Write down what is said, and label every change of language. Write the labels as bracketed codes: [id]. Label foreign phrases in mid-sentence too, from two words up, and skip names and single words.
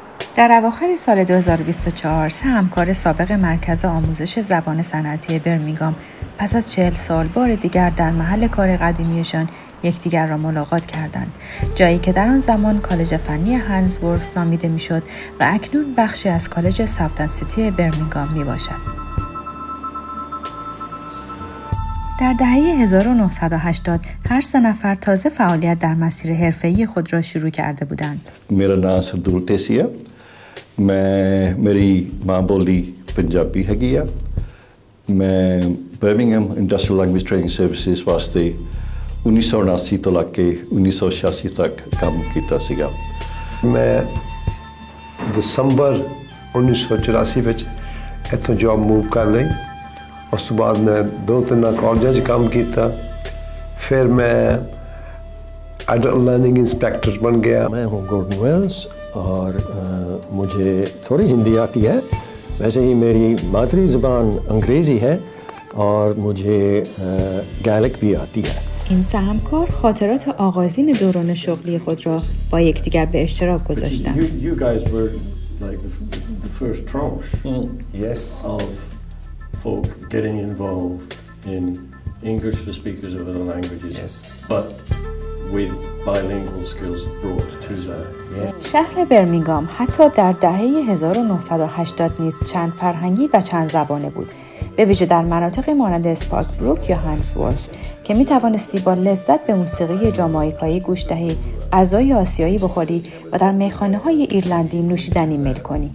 [fa] در اواخر سال 2024 سه همکار سابق مرکز آموزش زبان صنعتی برمینگام پس از 40 سال بار دیگر در محل کار قدیمیشان یکدیگر را ملاقات کردند، جایی که در آن زمان کالج فنی هنزورث نامیده میشد و اکنون بخشی از کالج سافتن سیتی برمینگام می باشد. در دهه 1980 هر سه نفر تازه فعالیت در مسیر حرفه‌ای خود را شروع کرده بودند. [hi] मेरा नाम सरदूल टेसी है। मेरी माँ बोली पंजाबी हैगी है। [pa] ਮੈਂ ਬਰਮਿੰਘਮ ਇੰਡਸਟਰੀਅਲ ਲੈਂਗੂਏਜ ਟ੍ਰੇਨਿੰਗ ਸਰਵਿਸਿਜ਼ ਵਾਸਤੇ 1979 ਤੋਂ ਲੈ ਕੇ 1986 ਤੱਕ ਕੰਮ ਕੀਤਾ ਸੀਗਾ। मैं ਦਸੰਬਰ 1984 ਵਿੱਚ ਇੱਥੋਂ ਜੌਬ ਮੂਵ ਕਰ ਲਈ। ਉਸ ਤੋਂ ਬਾਅਦ मैं 2-3 ਕਾਲਜਾਂ 'ਚ ਕੰਮ ਕੀਤਾ। [hi] फिर मैं [en] adult learning inspector [hi] बन गया। मैं हूँ गॉर्डन वेल्स और मुझे थोड़ी हिंदी आती है। वैसे ही मेरी मादरी ज़बान अंग्रेज़ी है और मुझे गैलिक भी आती है। [fa] این سه همکار خاطرات آغازین دوران شغلی خود را با یکدیگر به اشتراک گذاشتند. [en] You guys were like the first tranche Yes. of folk getting involved in English for speakers of other languages. Yes. But with bilingual skills brought to that. [fa] شهر برمینگام حتی در دهه 1980 نیز چند فرهنگی و چند زبانه بود، به ویژه در مناطقی مانند اسپارک بروک یا هنزورث که می توانستی با لذت به موسیقی جامائیکایی گوش دهی، غذای آسیایی بخوری و در میخانه‌های ایرلندی نوشیدنی میل کنی.